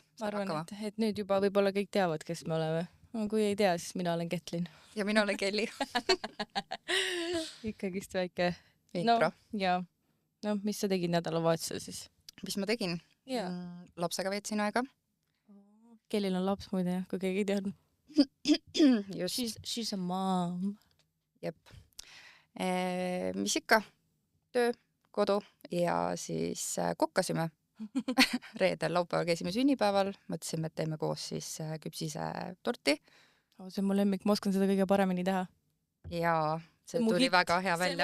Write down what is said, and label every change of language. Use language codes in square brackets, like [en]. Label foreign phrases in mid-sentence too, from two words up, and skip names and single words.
[et] Ma arvan, et nüüd juba võib-olla kõik teavad, kes me oleme. Kui ei tea, siis mina olen Ketlin. Ja mina olen Kelly. Ikkagist väike. Intro. Mis sa tegid nädalavahetusel siis? Mis ma tegin? Lapsega veetsin aega. Kellil on laps muide, kui keegi ei teadnud? Just. [en] She's a mom. [et] Jep. Mis ikka? Töö, kodu ja siis kokkasime. Reedel, laupäeval käisime sünnipäeval. Mõtlesime, et teeme koos siis küpsise torti. See on mu lemmik, ma oskan seda kõige paremini teha. Ja see tuli väga hea välja.